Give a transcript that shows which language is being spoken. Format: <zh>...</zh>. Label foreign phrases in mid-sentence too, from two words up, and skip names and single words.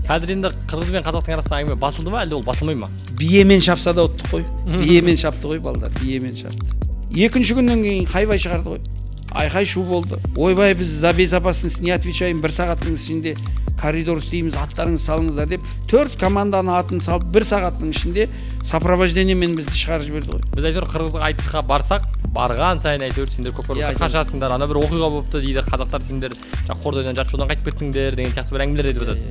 <kk>Қазір енді қырғыз бен қазақтың арасында әңгіме басылды ма, әлде ол басылмай ма? Биемен шапса да ұттық қой. Биемен шапты ғой балдар, биемен шапты. Екінші күннен кейін хайвай шығарды ғой. Айқай шу болды. Ойбай, біз</kk> <ru>за безопасность не отвечаем,</ru> <kk>1 сағаттың ішінде коридор істейміз, аттарыңыз салыңыздар деп 4 команданы атын салып 1 сағаттың ішінде сопровождениемен бізді шығарып жіберді ғой. Біз әйтеуір қырғыздық айтысқа барсақ, барған сайын әйтеуір сендер көкпар қашасыңдар, ана бір оқиға болыпты дейді, қазақтар сендер Қордайдан жат жолдан қайтып кеттіңдер деген сияқты бір әңгімелер айтып жатады.</kk>